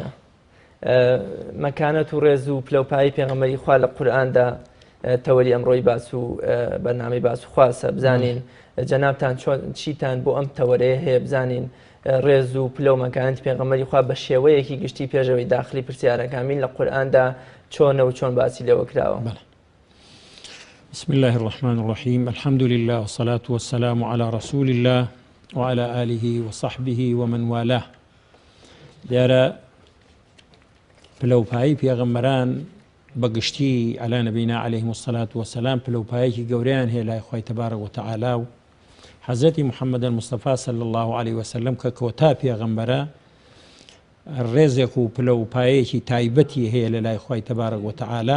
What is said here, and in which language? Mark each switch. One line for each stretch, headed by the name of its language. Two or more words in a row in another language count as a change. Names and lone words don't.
Central Kurdish: مەکانەت و ڕێز و پلەپایی پێغەمبەری خوا لە قورئاندا تەوەری ئەمڕۆی باس و بەرنامەی باس و خواسە بزانین جەنابتان چیتان بۆ ئەم تەوەرەیە هەیە بزانین ڕێز و پلە و مەکانەتی پێغەمبەری خوا بە شێوەیەکی گشتی پێشەوەی داخلی پرسیارەکانین لە قورئاندا چۆنە و چۆن باسی لێوە کراوە.
Arabic: بسم الله الرحمن الرحيم الحمد لله والصلاة والسلام على رسول الله وعلى آله وصحبه ومن والاه.
Central Kurdish: دیارە پلەپایی پێغەمبەران بەگشتی
Arabic: علی نەبینا عەلەیهیمو الصەلاة وەسەلام
Central Kurdish: پلەپایەکی گەورەیان هەیە لای خوای تەبارەک وتەعالا و حەزرەتی محەممەد الموستەفا
Arabic: صلی الله عليه وسلم
Central Kurdish: کە کۆتا پێغەمبەرە ڕێزێک و پلەپایەکی تایبەتی هەیە لە لای خوای تەبارەک وتەعالا.